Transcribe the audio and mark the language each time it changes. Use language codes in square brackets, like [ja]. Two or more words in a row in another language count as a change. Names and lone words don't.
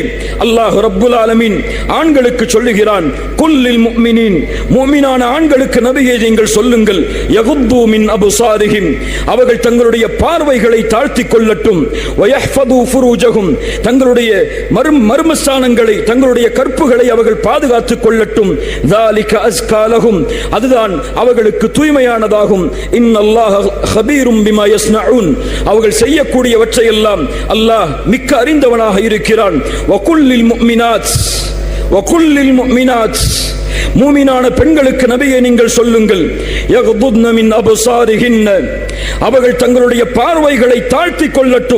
[ta] அல்லாஹ் ரப்புல் ஆலமீன் ஆண்களுக்கு சொல்லுகிறான், [ar] قل للمؤمنين, [ta] முஃமினான ஆண்களுக்கு நபியே நீங்கள் சொல்லுங்கள், [ar] يغضوا من أبصارهم, [ta] அவர்கள் தங்களுடைய பார்வைகளை தாழ்த்திக் கொள்ளட்டும். [ar] ويحفظوا فروجهم, [ta] தங்களுடைய மர்மஸ்தானங்களை, தங்களுடைய கற்புகளை அவர்கள் பாதுகாத்துக் கொள்ளட்டும். [ar] ذَلِكَ أَزْكَى لَهُمْ, [ta] அதுதான் அவர்களுக்கு தூய்மையானதாகும். [ar] إن الله خبير بما يصنعون, [ta] அவர்கள் செய்யக்கூடியவற்றை எல்லாம் அல்லாஹ் மிக்க அறிந்தவனாக இருக்கிறான். [ar] وقل للمؤمنات وقل للمؤمنات, [ta] மூமினான பெண்களுக்கு நபியே நீங்கள் சொல்லுங்கள், [ar] يغضضن من أبصارهن, [ta] அவர்கள் தங்களுடைய பார்வைகளை தாழ்த்திக் கொள்ளட்டும்.